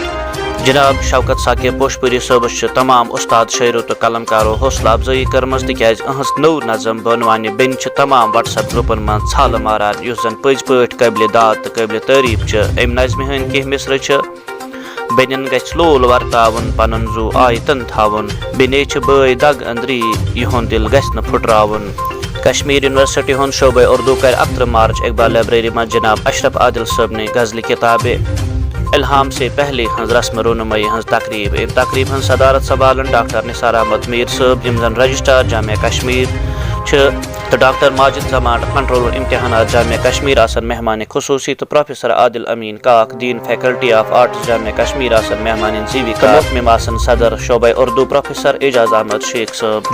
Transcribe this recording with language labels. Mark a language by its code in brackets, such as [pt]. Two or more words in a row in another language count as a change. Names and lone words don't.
[ks] جناب شوکت ثاقب پوشپوری صٲبس چھِ تمام اُستاد شٲعرو تہٕ قلمکارو حوصلہٕ افضٲیی کٔرمٕژ تِکیازِ اہنٛز نٔو نظم بانوانہِ بیٚنہِ چھِ تمام وٹس ایپ گرُپن منٛز ژھالہٕ ماران، یُس زن پٔزۍ پٲٹھۍ قٲبلِ داد تہٕ قٲبلِ تعریٖف چھِ۔ امہِ نظمہِ ہٕنٛدۍ کینٛہہ مِثرٕ چھِ: بیٚنٮ۪ن گژھِ لول ورتاوُن، پنُن زُو آیتن تھاوُن، بیٚنے چھِ بٲے دگ أنٛدری، یِہُنٛد دل گژھِ نہٕ پھُٹراوُن۔ کشمیر یونیورسٹی ہُنٛد شعبے اردو کرِ 31 مارچ اقبال لائبریری منٛز جناب اشرف عادل صٲبنہِ غزلہِ کِتابِ الہام سے پہلے ہٕنٛز رسمہٕ رونمٲیی ہٕنٛز تقریٖب۔ امہِ تقریٖب ہٕنٛز صدارت سنبھالن ڈاکٹر نثار احمد میٖر صٲب، یِم زن رجسٹرار جامعہ کشمیر چھِ، تہٕ ڈاکٹر ماجد زمان کنٹرولر امتحانات جامعہ کشمیر آسن مہمان خصوصی، تہٕ پروفیسر عادل امین کاک دیٖن فیکلٹی آف آرٹس جامعہ کشمیر آسن مہمان زیوی، تہٕ محتمم آسن صدر شعبے اردو پروفیسر اعجاز احمد شیخ صٲب۔